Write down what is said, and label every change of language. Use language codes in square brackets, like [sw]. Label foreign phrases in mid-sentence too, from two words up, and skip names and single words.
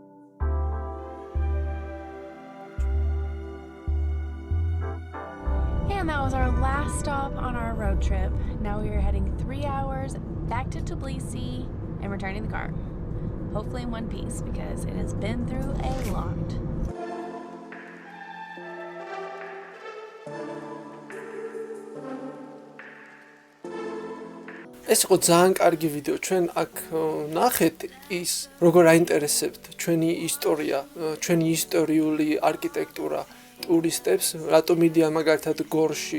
[en] Yeah, And that was our last stop on our road trip. Now we are heading 3 hours back to Tbilisi and returning the car. Hopefully in one piece because it has been through a lot. [ka] ეს იყო ძალიან კარგი ვიდეო. ჩვენ აქ ნახეთ ის როგორ აინტერესებთ ჩვენი ისტორია, ჩვენი ისტორიული არქიტექტურა ტურისტებს, რატომ მიდიან მაგალითად გორში.